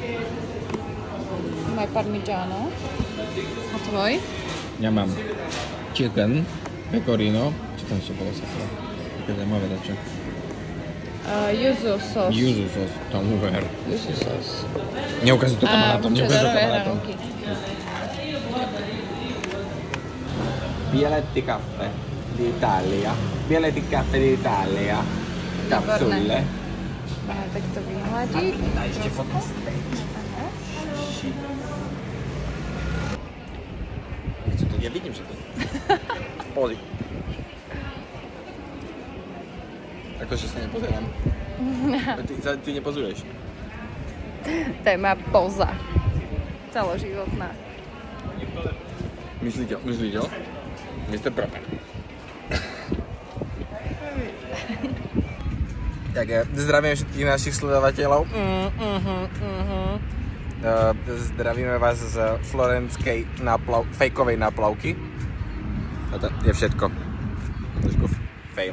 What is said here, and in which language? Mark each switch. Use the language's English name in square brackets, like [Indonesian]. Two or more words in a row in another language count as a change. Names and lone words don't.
[Slovak] Maj parmigiano. A tvoj? Ja mám chicken, pecorino. Čo tam ešte bolo sakra? Také zaujímavé dačo. Yuzu sos. Yuzu sos, tam uver. Yuzu sos. Neukazuj to kamarátom, neukazuj to kamarátom. Bialetti caffè d'Italia. Bialetti caffè d'Italia. Kapsule. Máme takto vyhľadiť. A ešte potom steak. Ja vidím, že to... Pozri. Akože sa nepozerám. Ty nepozuješ. To je moja poza. Celoživotná. Myslíte? Mr. Proper. Tak zdravím všetkých našich sledovateľov. Zdravíme vás z florenskej fejkovej náplavky. A to je všetko. Trošku fail.